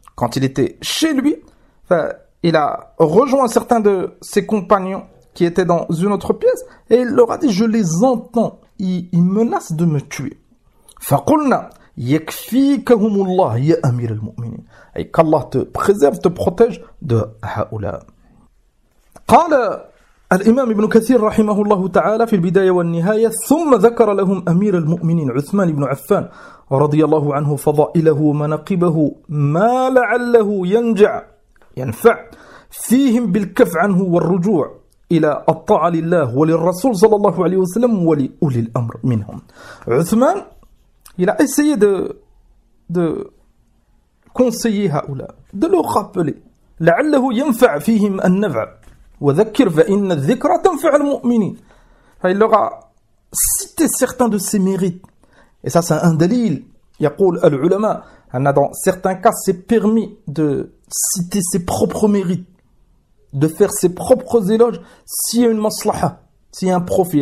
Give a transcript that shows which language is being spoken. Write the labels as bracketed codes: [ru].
[fr] quand il était chez lui, il a rejoint certains de ses compagnons qui étaient dans une autre pièce et il leur a dit, je les entends, ils menacent de me tuer. [ar] فَقُلْنَا يَكْفِيكَهُمُ اللَّهِ يَا أَمِيرَ الْمُؤْمِنِينَ [fr] Et qu'Allah te préserve, te protège de [ar] هَؤُلَا. قال الإمام ابن كثير رحمه الله تعالى في البداية والنهاية ثم ذكر لهم أمير المؤمنين عثمان بن عفان رضي الله عنه فضائله ومناقبه ما لعله ينفع فيهم بالكف عنه والرجوع إلى الطاعة لله وللرسول صلى الله عليه وسلم ولأولي الأمر منهم. عثمان [fr] il a essayé de conseiller [ar] هؤلاء, [fr] de leur rappeler [ar] لعله ينفع فيهم النفع وذكر فإن الذكرى تنفع المؤمنين. [fr] Il leur a cité certains de ses mérites. Et ça, c'est un dalil. [ar] يقول العلماء أن [fr] dans certains cas, c'est permis de citer ses propres mérites, de faire ses propres éloges s'il y a une maslaha, s'il y a un profit.